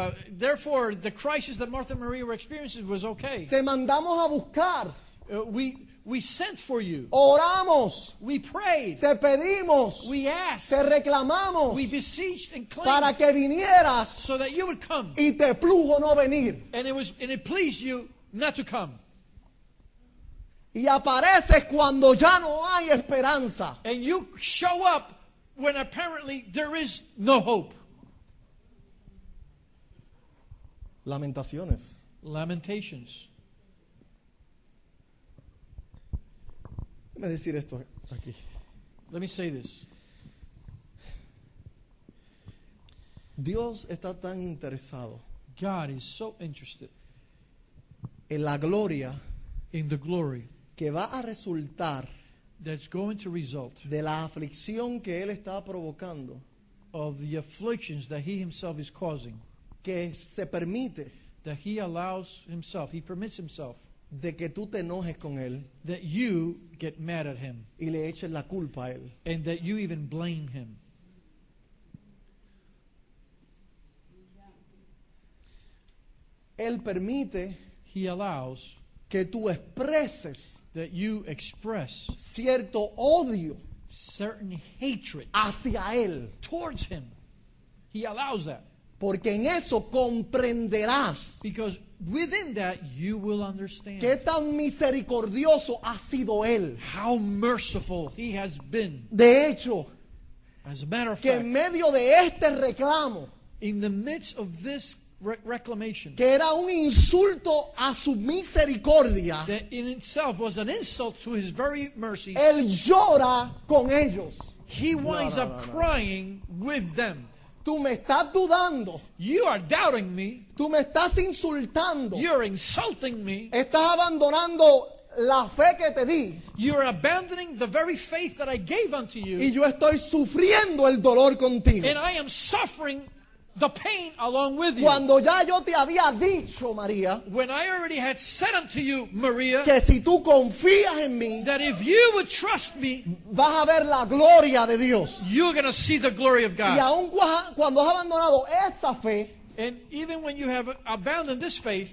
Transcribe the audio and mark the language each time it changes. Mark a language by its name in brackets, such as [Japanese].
[English] Therefore, the crisis that Martha and Maria were experiencing was okay. [Spanish] Te mandamos a buscar. [English] We sent for you. [Spanish] Oramos. [English] We prayed. [Spanish] Te pedimos. [English] We asked. [Spanish] Te reclamamos [English] We beseeched and [Spanish] para [English] claimed [Spanish] que vinieras [English] so that you would come. [Spanish] y te plugo no venir. [English] And it pleased you not to come. [Spanish] Y apareces cuando ya no hay esperanza. [English] And you show up when apparently there is no hope. [Spanish] Lamentaciones. [English] Lamentations. [Spanish] Déjame decir esto aquí. [English] Let me say this. [Spanish] Dios está tan interesado [English] God is so interested [Spanish] en la gloria [English] in the glory [Spanish] que va a resultar [English] that's going to result [Spanish] de la aflicción que Él está provocando, [English] of the afflictions that He Himself is causing, [Spanish] que se permite [English] that He allows Himself, He permits Himself, [Spanish] de que tú te enojes con Él [English] that you get mad at Him [Spanish] y le eches la culpa a Él. [English] and that you even blame Him. [Spanish] Él permite [English] He allows [Spanish] que tú expreses [English] that you express [Spanish] cierto odio [English] certain hatred [Spanish] hacia Él, [English] towards Him. He allows that [Spanish] porque en eso comprenderás [English] because within that you will understand [Spanish] qué tan misericordioso ha sido Él. [English] how merciful He has been. [Spanish] De hecho, [English] As a matter of [Spanish] que [English] fact, [Spanish] en medio de este reclamo, [English] in the midst of this reclamation, [Spanish] que era un insulto a su misericordia, [English] that in itself was an insult to His very mercies, [Spanish] Él llora con ellos. [English] He winds up crying with them. [Spanish] Tú me estás dudando, [English] You are doubting me. [Spanish] tú me estás insultando, [English] You're insulting me. [Spanish] estás abandonando la fe que te di [English] You're abandoning the very faith that I gave unto [Spanish] y [English] you. [Spanish] yo estoy sufriendo el dolor contigo. [English] And I am suffering the pain along with you. [Spanish] Cuando ya yo te había dicho, María, [English] When I already had said unto you, Maria, [Spanish] que si tú confías en mí, [English] that if you would trust me, [Spanish] vas a ver la gloria de Dios. [English] you're going to see the glory of [Spanish] Y [English] God. [Spanish] aun cuando has abandonado esa fe, [English] And even when you have abandoned this faith,